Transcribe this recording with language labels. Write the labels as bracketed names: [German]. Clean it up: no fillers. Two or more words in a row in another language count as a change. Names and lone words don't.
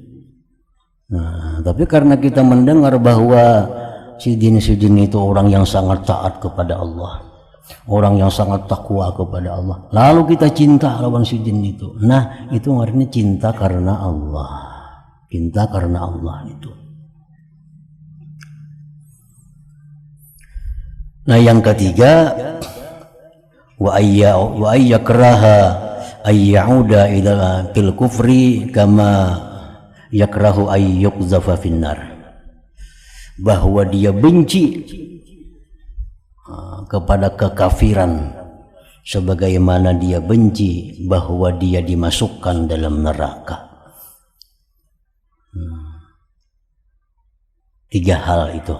[Banjar] Nah, tapi karena kita mendengar bahwa sidin-sidin itu orang yang sangat taat kepada Allah, orang yang sangat takwa kepada Allah, lalu kita cinta lawan sidin itu. Nah, itu artinya cinta karena Allah. Cinta karena Allah itu. Nah, yang ketiga, [Arabic] وأن يكره أن يعود إلى في الكفر كما يكره أن يقذف في النار. [Indonesian] Bahwa dia benci kepada kekafiran sebagaimana dia benci bahwa dia dimasukkan dalam neraka. Tiga hal itu.